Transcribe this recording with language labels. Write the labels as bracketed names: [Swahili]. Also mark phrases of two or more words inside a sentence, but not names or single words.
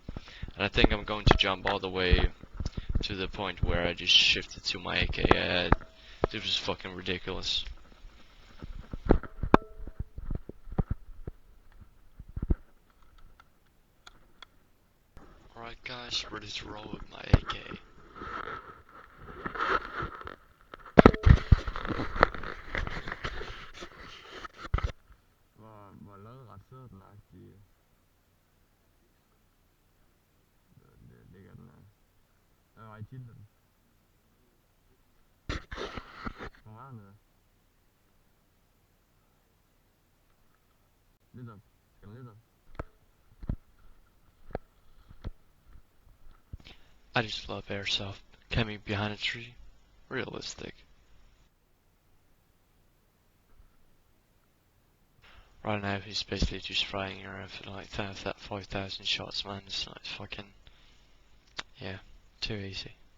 [English] And I think I'm going to jump all the way to the point where I just shifted to my AK. This was fucking ridiculous. Alright guys, ready to roll with my AK. [Danish] Hvor lodret sidder den agtige. Det ligger den her. Og i tilden. Hvor meget nede? Lidt op. Skal den lidt op? [English] I just love airsoft. Camping behind a tree. Realistic. Right now he's basically just flying around for like 5,000 shots, man. It's like fucking... yeah, too easy.